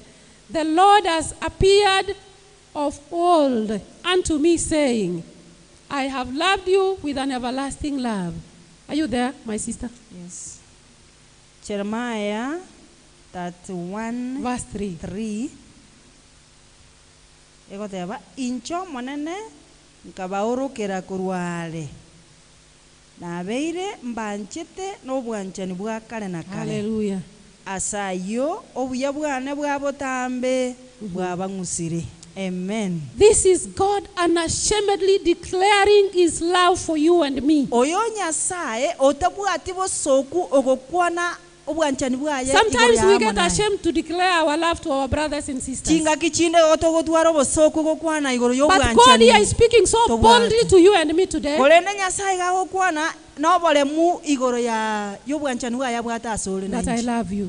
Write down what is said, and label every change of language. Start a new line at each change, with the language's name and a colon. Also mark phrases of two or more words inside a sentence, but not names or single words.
English: The Lord has appeared of old unto me, saying, I have loved you with an everlasting love. Are you there, my sister? Yes. Jeremiah 31 verse 3.
Gusii: Incho monene nkabaurukira kurwale nabeire mbanchite n'obwanchani bwa kale na kale.
English: Hallelujah.
Gusii: Asayo obuya bwane bwabotambe bwabangusire.
English: Amen. This is God unashamedly declaring His love for you and me.
Gusii: Oyo nyasaye otabwati bosoku ogokwana.
English: Sometimes we get ashamed to declare our love to our brothers and sisters. But God here is speaking so boldly to you and me today. That I love you.